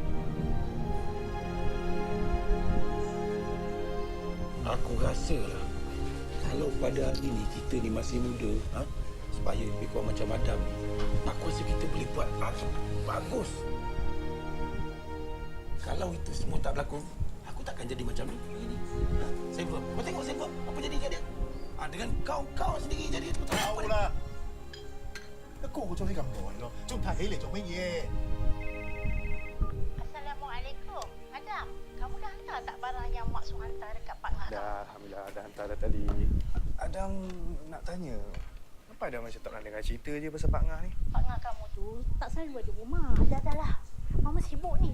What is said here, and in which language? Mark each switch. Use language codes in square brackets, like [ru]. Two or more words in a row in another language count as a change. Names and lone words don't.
[ms] Aku rasa lah kalau pada hari ni kita ni masih muda, supaya lebih kurang macam Adam ni, aku rasa kita boleh buat bagus. Kalau itu semua tak berlaku, aku takkan jadi macam ni. Saya buat. Kau tengok saya buat apa jadi kat dia. Dengan kau sendiri jadi aku tak tahu lah. [yue] 個個做起咁耐咯，仲提起嚟做乜嘢？ [ms] Assalamualaikum. Adam, kamu dah hantar tak barang yang mak suruh hantar dekat Pak Nga? Dah, Alhamdulillah dah hantar dah tadi. Adam nak tanya, kenapa Adam macam tak pernah dengar cerita je pasal Pak Nga ni? Pak Nga kamu tu tak selalu ada rumah. Dah lah. Mama sibuk ni.